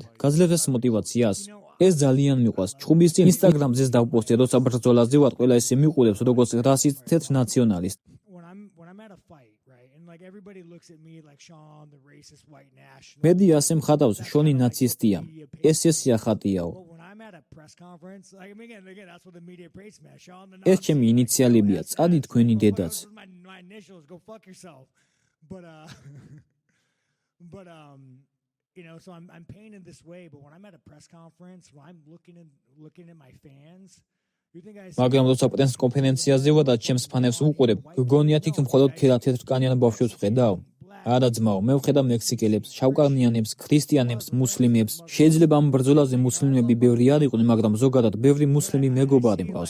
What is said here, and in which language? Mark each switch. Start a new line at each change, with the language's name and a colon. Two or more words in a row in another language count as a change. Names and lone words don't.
Georgian: გაძლევს ეს მოტივაციას. ეს ძალიან მიყვარს. ჩხუბის წინ Instagram-ზე დავპოსტე, როცა ბრძოლაზე ვარ, ყველა ესე მიყურებს, როგორც რასისტ თეთრ ნაციონალისტ. მედია ასე მხატავს, შონი ნაცისტია. ეს სიახატიაო. ეს ჩემი ინიციალებია, წადი თქვენი დედაც.
English: So I'm painted this way, but when I'm at a press conference, when I'm looking at my fans,
Georgian: მაგრამ როცა პრეს კონფერენციაზე ვარ და ჩემს ფანებს ვუყურებ, გგონიათ იქ მხოლოდ ქერა თეთრკანიან ბავშვებს ვხედავ? არა ძმაო, მე ვხედავ მექსიკელებს, შავკანიანებს, ქრისტიანებს, მუსლიმებს. შეიძლება ამ ბრძოლაზე მუსლიმები ბევრი არ იყვნენ, მაგრამ ზოგადად ბევრი მუსლიმი მეგობარი მყავს.